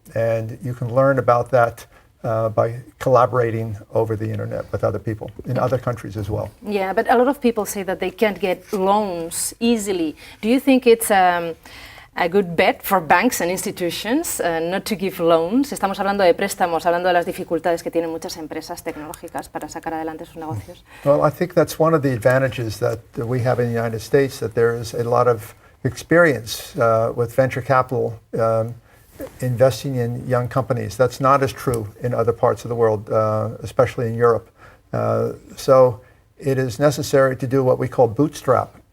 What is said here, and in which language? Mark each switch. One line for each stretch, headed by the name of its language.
English: And you can learn about that by collaborating over the internet with other people in other countries as well. Yeah, but a lot of people say that they can't get loans easily. Do you think it's a good bet for banks and institutions not to give loans?
Spanish: Estamos hablando de préstamos, hablando de las dificultades que tienen muchas empresas tecnológicas para sacar adelante sus negocios.
English: Well, I think that's one of the advantages that we have in the United States, that there is a lot of experience with venture capital investing in young companies. That's not as true in other parts of the world, especially in Europe. So it is necessary to do what we call bootstrap.